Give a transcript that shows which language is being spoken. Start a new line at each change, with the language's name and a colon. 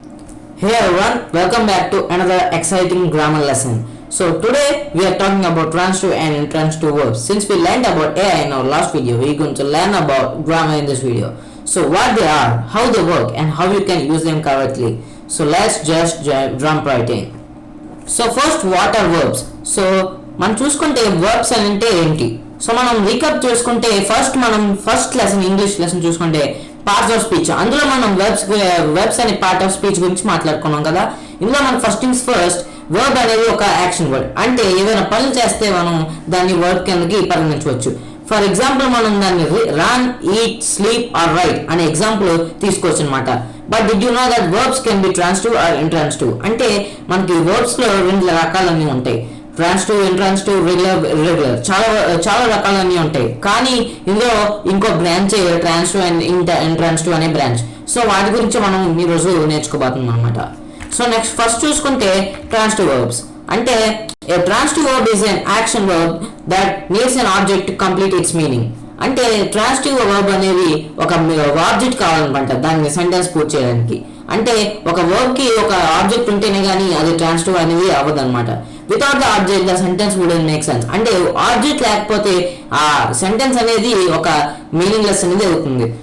English: Hey everyone, welcome back to another exciting grammar lesson. So today we are talking about transitive and intransitive verbs. Since we learned about AI in our last video, we are going to learn about grammar in this video. So what they are, how they work, and how you can use them correctly. So let's just jump right in. So first, what are verbs?
Telugu: So మనం చూసుకుంటే verbs అని అంటే ఏంటి? So మనం రీకప్ చేసుకుంటే first lesson English lesson చూసుకుంటే parts of speech, అందులో మనం వెర్బ్స్ అనే పార్ట్ ఆఫ్ స్పీచ్ గురించి మాట్లాడుకున్నాం కదా. ఇందులో మనం ఫస్ట్ వర్బ్ అనేది ఒక యాక్షన్ వర్డ్, అంటే ఏదైనా పనులు చేస్తే మనం దాన్ని వర్బ్ కిందకి పరిగణించవచ్చు. ఫర్ ఎగ్జాంపుల్ మనం దాన్ని run, eat, sleep are right అనే ఎగ్జాంపుల్ తీసుకోవచ్చు అనమాట.
English: But did you know that verbs can be transitive or intransitive?
Telugu: అంటే మనకి వర్బ్స్ లో రెండు రకాలన్నీ ఉంటాయి, ట్రాన్సిటివ్, ఇంట్రాన్సిటివ్, రెగ్యులర్, చాలా రకాలన్నీ ఉంటాయి. కానీ ఇందులో ఇంకో బ్రాంచ్ ట్రాన్సిటివ్ అండ్ ఇంట్రాన్సిటివ్ అనే బ్రాంచ్. సో వాటి గురించి మనం ఈరోజు నేర్చుకోబోతున్నాం అనమాట. సో నెక్స్ట్ ఫస్ట్ చూసుకుంటే ట్రాన్సిటివ్ వర్బ్స్.
English: అంటే a transitive verb is an action verb that needs an object to complete its meaning.
Telugu: అంటే ట్రాన్సిటివ్ వర్బ్ అనేది ఒక ఆబ్జెక్ట్ కావాలన్నమాట దాన్ని సెంటెన్స్ పూర్తి చేయడానికి. అంటే ఒక వర్బ్ కి ఒక ఆబ్జెక్ట్ ఉంటేనే కానీ అది ట్రాన్సిటివ్ అనేది అవ్వదు అనమాట.
English: Without the object the sentence wouldn't make sense.
Telugu: అంటే ఆబ్జెక్ట్ లేకపోతే ఆ సెంటెన్స్ అనేది ఒక మీనింగ్లెస్ అనేది అవుతుంది.